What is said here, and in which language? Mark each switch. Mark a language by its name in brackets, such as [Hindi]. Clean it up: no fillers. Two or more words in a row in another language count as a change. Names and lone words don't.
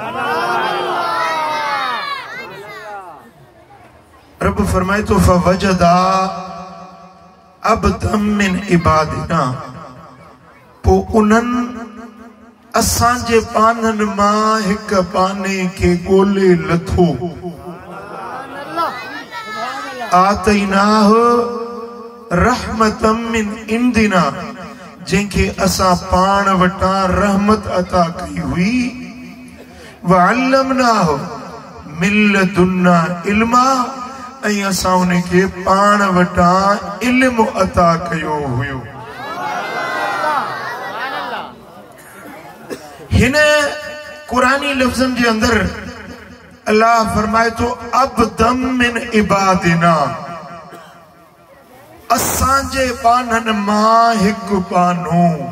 [Sindhi] रब फरमाए तो [Arabic] فوجدا عبدا من عبادنا, [Sindhi] पो उन्हनि असांजे पाननि मां हिक पाने खे ॻोल्हे लथो। [Arabic] آتيناه رحمة من عندنا, [Sindhi] जंहिंखे असां पाण वटां रहमत अता कई हुई। [Arabic] وعلمناه من لدنا علما, [Sindhi] ऐं असां उनखे पाण वटां इल्म अता कयो हुयो। हिन कुरानी लफ़्ज़नि जे अंदर अल्लाह फरमाए तो [Arabic] عبدا من عبادنا, [Sindhi] असांजे पाननि मां हिकु पानो।